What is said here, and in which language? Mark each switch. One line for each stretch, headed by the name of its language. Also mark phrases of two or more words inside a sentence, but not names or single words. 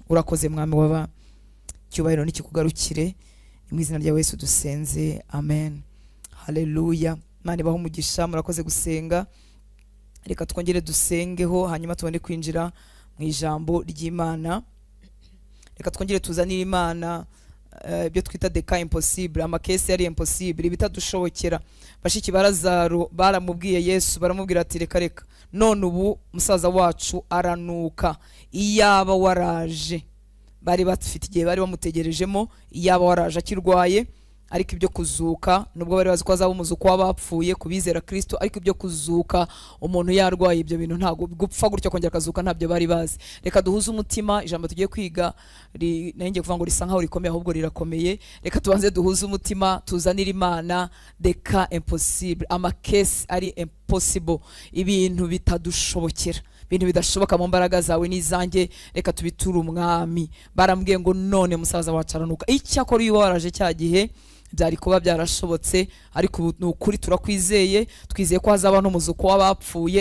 Kinyarwanda: Urakoze mwami w'abami, cyubahiro nikikugarukire, mu izina rya Yesu dusenze, amen. Haleluya. Imana ibahe umugisha, murakoze gusenga. Reka twongere dusengeho hanyuma tubone kwinjira mu ijambo ry'Imana. Reka twongere tuzanire Imana ibyo twita the
French: cas impossible,
Kinyarwanda: amakesi yari impossible, ibitadushobokera. Bashiki barazaro baramubwiye Yesu, baramubwira ati reka reka, none ubu musaza wacu aranuka, iyaba waraje. Bari bafite igihe bari bamutegerejemo, iyaba waraje akirwaye. Ariko ibyo kuzuka, nubwo bari bazi ko azaba umuzuko w'abapfuye kubizera Kristo, ariko ibyo kuzuka umuntu yarwaye, ibyo bintu ntago gupfa gutyo kongera kazuka ntabyo bari bazi. Reka duhuze umutima, ijambo tugiye kwiga nanjye kuvuga ngo risa nkaho rikomeye, ahubwo rirakomeye. Reka tubanze duhuze umutima, tuzanire Imana the
French: cas impossible,
Kinyarwanda: amakesi ari impossible, ibintu bitadushobokera, ibintu bidashoboka mu mbaraga zawe n'izanjye. Reka tubiture umwami. Barambwiye ngo none musaza wacu aranuka. Icyakora iyo waraje cya gihe byari kuba byarashobotse, ariko ukuri turakwizeye, twizeye ko hazaba n'umuzuko w'abapfuye.